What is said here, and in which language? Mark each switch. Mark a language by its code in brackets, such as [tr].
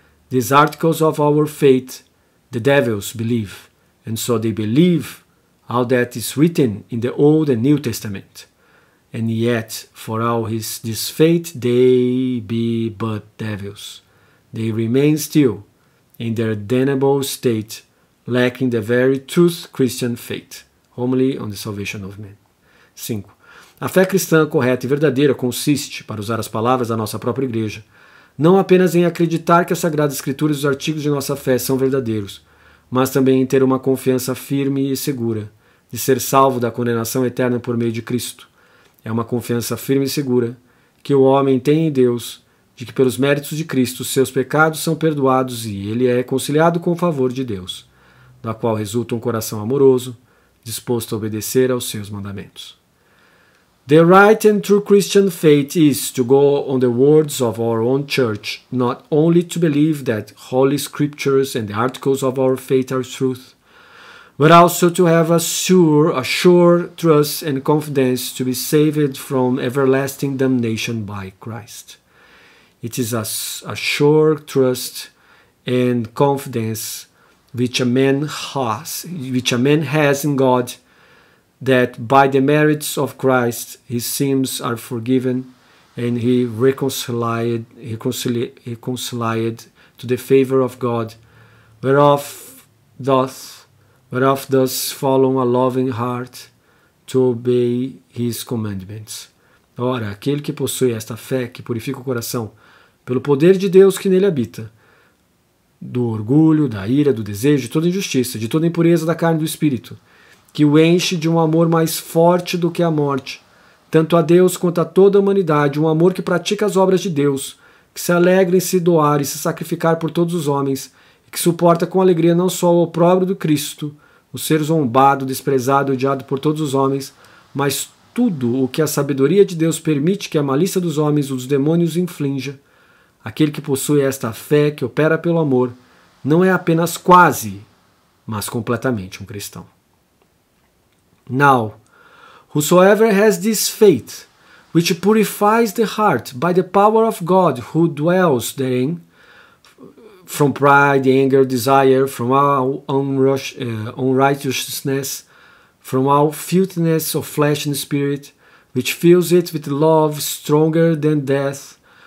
[en] These articles of our faith the devils believe, and so they believe all that is written in the Old and New Testament. And yet, for all this faith, they be but devils. They remain still in their damnable state, lacking the very truth Christian faith. Homily on the Salvation of Man. 5. [pt] A fé cristã correta e verdadeira consiste, para usar as palavras da nossa própria igreja, não apenas em acreditar que as Sagradas Escrituras e os artigos de nossa fé são verdadeiros, mas também em ter uma confiança firme e segura de ser salvo da condenação eterna por meio de Cristo. É uma confiança firme e segura que o homem tem em Deus, de que pelos méritos de Cristo seus pecados são perdoados e ele é reconciliado com o favor de Deus, da qual resulta um coração amoroso, disposto a obedecer aos seus mandamentos. [en] The right and true Christian faith is to go on the words of our own church, not only to believe that Holy Scriptures and the articles of our faith are truth, but also to have a sure trust and confidence to be saved from everlasting damnation by Christ. It is a sure trust and confidence which a man has in God, that by the merits of Christ his sins are forgiven, and he reconciled to the favor of God, whereof doth follow a loving heart to obey his commandments. [pt] Ora, aquele que possui esta fé, que purifica o coração, pelo poder de Deus que nele habita, do orgulho, da ira, do desejo, de toda injustiça, de toda impureza da carne e do espírito, que o enche de um amor mais forte do que a morte, tanto a Deus quanto a toda a humanidade, um amor que pratica as obras de Deus, que se alegra em se doar e se sacrificar por todos os homens, e que suporta com alegria não só o opróbrio do Cristo, o ser zombado, desprezado e odiado por todos os homens, mas tudo o que a sabedoria de Deus permite que a malícia dos homens e dos demônios inflinja. Aquele que possui esta fé, que opera pelo amor, não é apenas quase, mas completamente um cristão. [en] Now, whosoever has this faith, which purifies the heart by the power of God who dwells therein, from pride, anger, desire, from all unrighteousness, from all filthiness of flesh and spirit, which fills it with love stronger than death,